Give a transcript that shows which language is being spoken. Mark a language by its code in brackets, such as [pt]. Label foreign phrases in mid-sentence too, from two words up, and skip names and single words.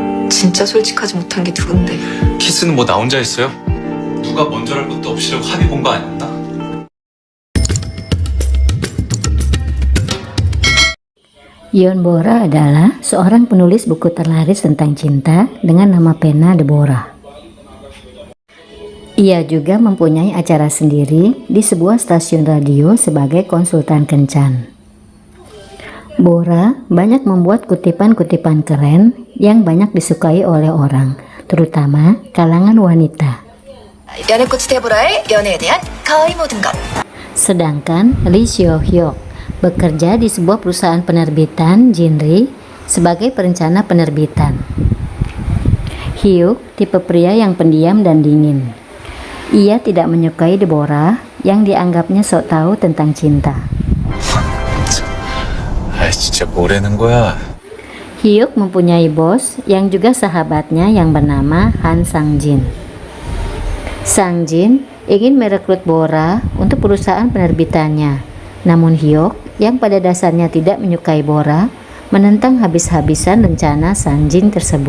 [ko] 진짜 솔직하지 못한 게 누군데? 키스는 뭐 나 혼자 했어요? 누가 먼저랄 것도 없이 합의 본 거 아니었나? [id] Yon Bora adalah seorang penulis buku terlaris tentang cinta dengan nama pena Deborah. Ia juga mempunyai acara sendiri di sebuah stasiun radio sebagai konsultan kencan. Bora banyak membuat kutipan-kutipan keren yang banyak disukai oleh orang, terutama kalangan wanita. [ko] 연애코치 데보라의 연애에 대한 가의 모든 것. [id] Sedangkan Lee Seo-hyuk bekerja di sebuah perusahaan penerbitan genre sebagai perencana penerbitan. Hyuk tipe pria yang pendiam dan dingin. Ia tidak menyukai Deborah yang dianggapnya sok tahu tentang cinta. [ko] 진짜 뭐라는 거야? [id] Hyuk mempunyai bos yang juga sahabatnya yang bernama Han Sang-jin. Sang-jin ingin merekrut Bora untuk perusahaan penerbitannya. Namun Hyuk yang pada dasarnya tidak menyukai Bora menentang habis-habisan rencana Sang-jin tersebut.